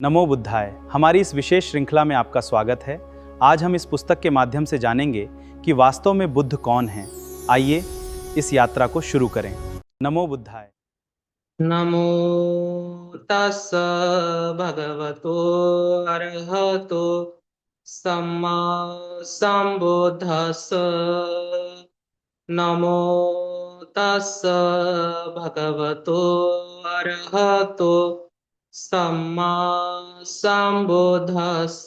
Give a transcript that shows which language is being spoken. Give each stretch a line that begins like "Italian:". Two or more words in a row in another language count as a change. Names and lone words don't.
Sanskrit: नमो बुद्धाय।
Hindi: हमारी इस विशेष श्रृंखला में आपका स्वागत है। आज हम इस पुस्तक के माध्यम से जानेंगे कि वास्तव में बुद्ध कौन हैं। आइए इस यात्रा को शुरू करें।
Sanskrit: नमो बुद्धाय।
Pali: नमो तस् भगवतो अरहतो सम्मा सम्बुद्धस्स। नमो तस् भगवतो अरहतो सम्मा सम्बुद्धस्स।